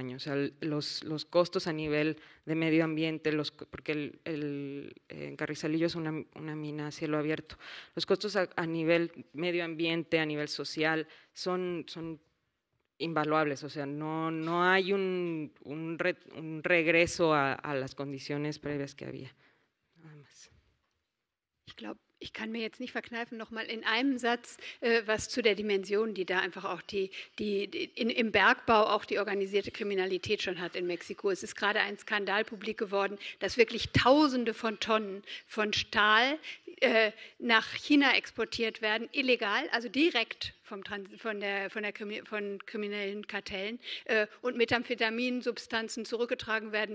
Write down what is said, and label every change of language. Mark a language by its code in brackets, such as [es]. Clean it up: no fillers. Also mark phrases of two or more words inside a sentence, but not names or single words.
[es] O sea, los costos a nivel de medio ambiente, porque en Carrizalillo es una mina a cielo abierto, los costos a nivel medio ambiente, a nivel social, son invaluables. O sea, no hay un regreso a las condiciones previas que había. Nada más. [de] Ich glaube, ich kann mir jetzt nicht verkneifen, noch mal in einem Satz was zu der Dimension, die da einfach auch im Bergbau auch die organisierte Kriminalität schon hat in Mexiko. Es ist gerade ein Skandal publik geworden, dass wirklich Tausende von Tonnen von Stahl nach China exportiert werden, illegal, also direkt von kriminellen Kartellen und Methamphetaminsubstanzen zurückgetragen werden.